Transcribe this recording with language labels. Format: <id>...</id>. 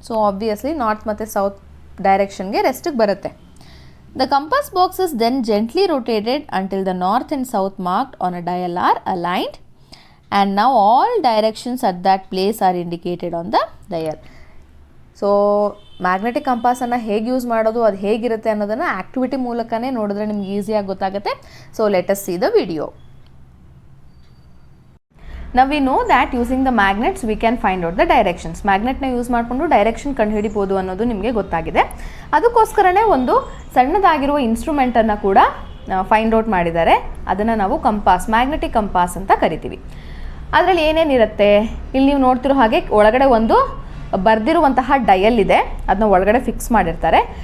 <kn>So obviously north ಮತ್ತು south directionಗೆ ರೆಸ್ಟಿಗೆ ಬರುತ್ತೆ.</kn> <en>The compass box is then gently rotated until the north and south marked on a dial are aligned, and now all directions at that place are indicated on the dial.</en> <kn>So magnetic ಕಂಪಾಸನ್ನು ಹೇಗೆ use ಮಾಡೋದು, ಅದು ಹೇಗಿರುತ್ತೆ ಅನ್ನೋದನ್ನು activity ಮೂಲಕನೇ ನೋಡಿದ್ರೆ ನಿಮ್ಗೆ ಈಸಿಯಾಗಿ ಗೊತ್ತಾಗುತ್ತೆ.</kn> <en>So let us see the video. Now we know that using the magnets we can find out the directions.</en> <kn>ಮ್ಯಾಗ್ನೆಟ್ನ use ಮಾಡಿಕೊಂಡು ಡೈರೆಕ್ಷನ್ ಕಂಡುಹಿಡಿಬೋದು ಅನ್ನೋದು ನಿಮಗೆ ಗೊತ್ತಾಗಿದೆ. ಅದಕ್ಕೋಸ್ಕರನೇ ಒಂದು ಸಣ್ಣದಾಗಿರುವ ಇನ್ಸ್ಟ್ರೂಮೆಂಟನ್ನು ಕೂಡ ಫೈಂಡ್ ಔಟ್ ಮಾಡಿದ್ದಾರೆ. ಅದನ್ನು ನಾವು ಕಂಪಾಸ್, ಮ್ಯಾಗ್ನೆಟಿಕ್ ಕಂಪಾಸ್ ಅಂತ ಕರಿತೀವಿ. ಅದರಲ್ಲಿ ಏನೇನಿರುತ್ತೆ? ಇಲ್ಲಿ ನೀವು ನೋಡ್ತಿರೋ ಹಾಗೆ ಒಳಗಡೆ ಒಂದು ಬರೆದಿರುವಂತಹ ಡಯಲ್ ಇದೆ, ಅದನ್ನ ಒಳಗಡೆ ಫಿಕ್ಸ್ ಮಾಡಿರ್ತಾರೆ.</kn>